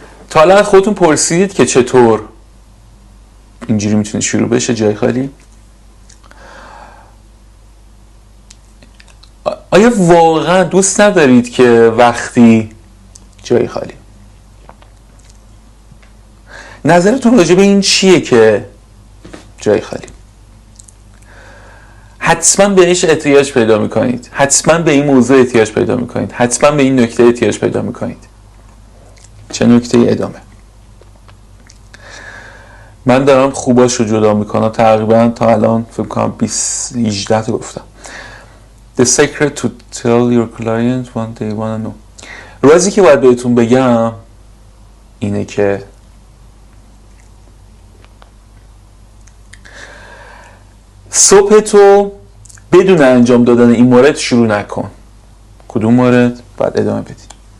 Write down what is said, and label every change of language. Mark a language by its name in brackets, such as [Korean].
[Persian] تا الان خودتون پرسیدید که چطور اینجوری میتونه شروع بشه جای خالی؟ آیا واقعا دوست ندارید که وقتی جای خالی؟ نظرتون راجع به این چیه که جای خالی؟ حتما بهش احتیاج پیدا میکنید، حتما به این موضوع احتیاج پیدا میکنید، حتما به این نکته احتیاج پیدا میکنید. چه نکته ادامه؟ من دارم خوباش رو جدا میکنم. تقریبا تا الان فکر کنم 18 تا گفتم. [English] The secret to tell your client what they wanna know. [Persian] رازی که باید بهتون بگم اینه که صبح تو بدون انجام دادن این مورد شروع نکن. کدوم مورد؟ باید ادامه بدید.